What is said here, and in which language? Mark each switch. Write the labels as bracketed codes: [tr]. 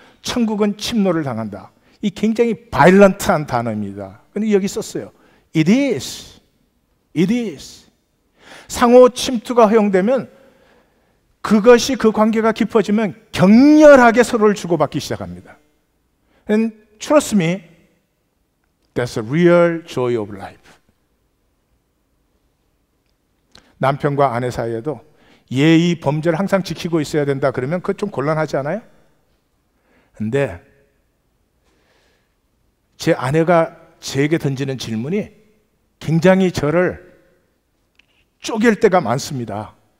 [ko] 천국은 침노를 당한다. 이 굉장히 바이런트한 단어입니다. 근데 여기 썼어요. [en] It is. It is. [ko] 상호 침투가 허용되면 그것이 그 관계가 깊어지면 격렬하게 서로를 주고받기 시작합니다. [en] And trust me, that's a real joy of life. [ko] 남편과 아내 사이에도 예의 범죄를 항상 지키고 있어야 된다 그러면 그거 좀 곤란하지 않아요? 근데 제 아내가 제게 던지는 질문이 굉장히 저를 쪼갤 때가 많습니다.